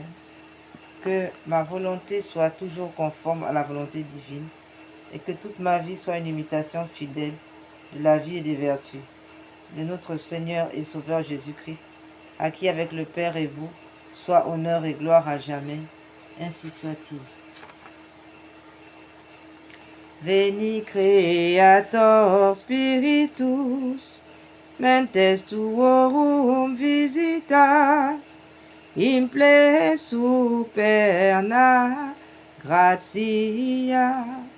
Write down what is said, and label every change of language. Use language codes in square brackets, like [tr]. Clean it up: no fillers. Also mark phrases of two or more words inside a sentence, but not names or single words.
[fr] Que ma volonté soit toujours conforme à la volonté divine et que toute ma vie soit une imitation fidèle de la vie et des vertus de notre Seigneur et Sauveur Jésus-Christ, à qui avec le Père et vous soit honneur et gloire à jamais. Ainsi soit-il. [la] Veni Creator Spiritus, mentes tuorum visita, imple superna gratia,